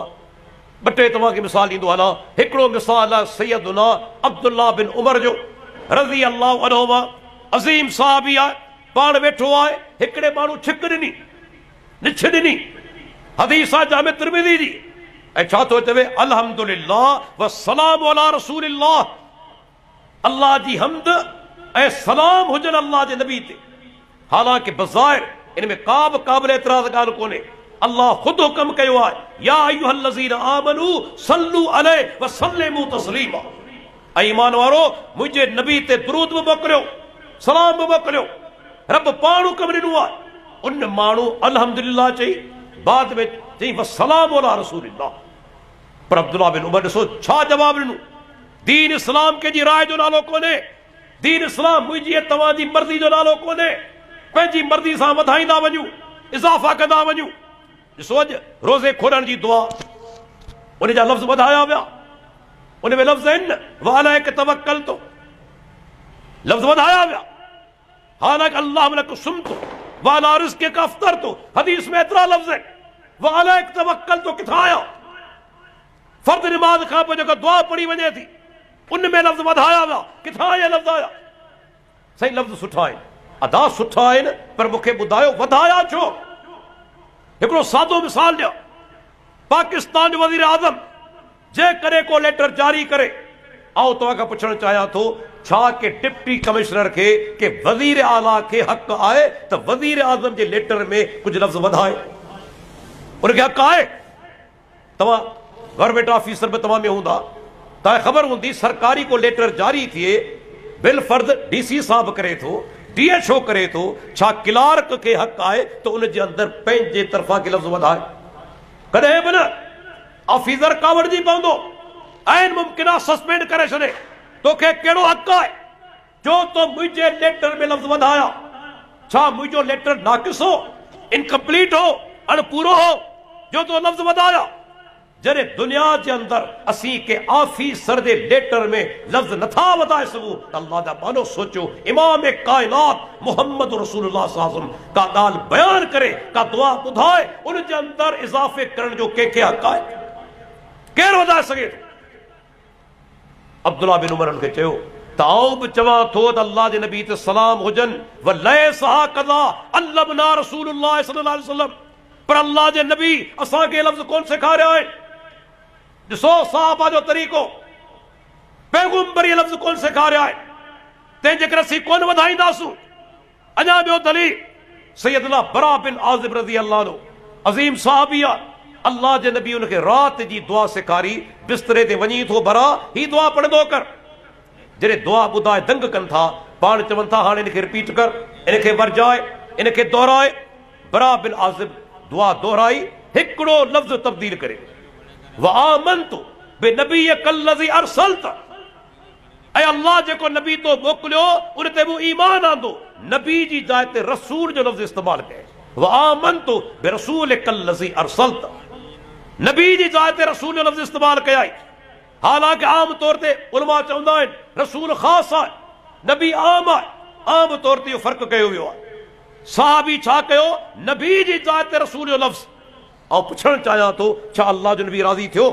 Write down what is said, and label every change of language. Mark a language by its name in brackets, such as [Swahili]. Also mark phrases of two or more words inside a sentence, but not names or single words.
[Sindhi] ॿ टे तव्हांखे मिसाल ॾींदो हलां। हिकिड़ो मिसाल आहे सैयदना अब्दुल्लाह बिन उमर जो [Arabic] رضي الله عنهما, [Sindhi] अज़ीम साहबी आहे, पाण वेठो आहे, हिकिड़े माण्हू छिक ॾिनी, निछ ॾिनी, हदीस आहे जामे तिरमिज़ी जी, ऐं छा थो चवे? [Arabic] الحمد لله والسلام على رسول الله, [Sindhi] अल्लाह जी हम्द ऐं सलाम हुजनि अल्लाह जे नबी ते। हालांकि बज़ाहिर इन में का बि क़ाबिल एतिराज़ ॻाल्हि कोन्हे। अल्लाह ख़ुदि हुकम कयो आहे, [Arabic] يا أيها الذين آمنوا صلوا عليه وسلموا تسليما. [Sindhi] ऐं ईमान वारो, मुंहिंजे नबी ते दुरूद बि मोकिलियो, सलाम बि मोकिलियो। रब पाण हुकम ॾिनो आहे। उन माण्हू अल्हम्दुलिल्लाह चई, बाद में चई [Arabic] والسلام على رسول الله. [Sindhi] पर अब्दुल्लाह बिन उमर ॾिसो छा जवाब ॾिनो। दीन इस्लाम कंहिंजी राय जो नालो कोन्हे, दीन इस्लाम मुंहिंजी तव्हांजी मर्ज़ी जो नालो कोन्हे। पंहिंजी मर्ज़ी सां वधाईंदा वञूं, इज़ाफ़ा कंदा वञूं। ॾिसो अॼु रोज़े खोलण जी दुआ, उन जा लफ़्ज़ वधाया विया। उन में लफ़्ज़ आहिनि [Arabic] وعليك توكلت, [Sindhi] लफ़्ज़ वधाया विया। हालांकि [Arabic] اللهم لك صمت وعلى رزقك أفطرت, [Sindhi] हदीस में एतिरा लफ़्ज़ आहिनि। [Arabic] وعليك توكلت [Sindhi] किथां आया? फर्द नमाज खां पोइ जेका दुआ पढ़ी वञे थी उन में लफ़्ज़ वधाया विया। किथां इहे लफ़्ज़ आया? सही लफ़्ज़ सुठा आहिनि, अदा सुठा आहिनि, पर मूंखे ॿुधायो वधाया छो? हिकिड़ो सादो मिसाल ॾियो। पाकिस्तान जो वज़ीर आज़म जे करे को लेटर जारी करे, आओ तव्हां खां पुछणु चाहियां थो, छा के [English] deputy commissioner [Sindhi] के वज़ीर आला के हक़ आहे त वज़ीर आज़म जे लेटर में कुझु लफ़्ज़ वधाए? उनखे हक़ आहे? तव्हां [English] government officer [Sindhi] बि तव्हां में हूंदा, तव्हांखे ख़बर हूंदी सरकारी को लेटर जारी थिए, बिल फर्द डीसी साहब करे थो, DHO करे थो, छा क्लार्क के हक़ आहे त उन जे अंदरि पंहिंजे तरफ़ां के लफ़्ज़ वधाए? कॾहिं बि न। ऑफिसर कावड़जी पवंदो, आइन मुमकिन आहे सस्पेंड करे छॾे। तोखे कहिड़ो हक़ आहे जो तो मुंहिंजे लेटर में लफ़्ज़ वधाया? छा मुंहिंजो लेटर नाक़िस हो, इनकम्प्लीट हो, अणपूरो हो जो तो लफ़्ज़ वधाया? जॾहिं दुनिया जे अंदरि असीं के ऑफिसर जे लेटर में लफ़्ज़ नथा वधाए सघूं त अल्लाह जा मानो सोचो। इमाम कायनात मोहम्मद रसूलुल्लाह [Arabic] صلى الله عليه وسلم [Sindhi] का ॻाल्हि बयान करे, का दुआ ॿुधाए, उन जे अंदरि इज़ाफ़े करण जो कंहिंखे हक़ आहे? केरु वधाए सघे थो? अब्दुल्लाह बिन उमर खे चयो त आऊं बि चवां थो त अल्लाह जे नबी ते सलाम हुजनि, [Arabic] وليس كذا علمنا رسول الله صلى الله عليه وسلم, [Sindhi] पर अल्लाह जे नबी असांखे लफ़्ज़ कोन सेखारिया आहिनि। ॾिसो सहाबा जो तरीक़ो, पैगंबरी लफ़्ज़ कोन सेखारिया आहिनि, तंहिंजे करे असीं कोन वधाईंदासूं। अञा ॿियो दलील, सैयदना बरा बिन आज़िब [Arabic] رضي الله عنه, [Sindhi] अज़ीम सहाबी आहे। अल्लाह जे नबी उनखे राति जी दुआ सेखारी, बिस्तरे ते वञी थो बरा ही दुआ पढ़ंदो कर। जॾहिं दुआ ॿुधाए दंग कनि था, पाण चवनि था हाणे इनखे रिपीट कर, इनखे वरजाए, इनखे दोहराए। बरा बिन आज़िब दुआ दोहराई, हिकिड़ो लफ़्ज़ तब्दील करे, [Arabic] وآمنت بنبيك الذي أرسلت, [Sindhi] ऐं अल्लाह जेको नबी तो मोकिलियो उन ते मूं ईमान आंदो। नबी जी जाइ ते रसूल जो लफ़्ज़ इस्तेमाल कयो, [Arabic] وآمنت برسولك الذي أرسلت, [Sindhi] नबी जी जाइ ते रसूल जो लफ़्ज़ इस्तेमाल कयाई। हालांकि आम तौर ते उलमा चवंदा आहिनि रसूल ख़ास आहे, नबी आम आहे। आम तौर ते इहो फ़र्क़ु कयो वियो आहे। सहाबी छा कयो? नबी जी जाइ ते रसूल जो लफ़्ज़। ऐं पुछणु चाहियां थो, छा अल्लाह जो नबी राज़ी थियो?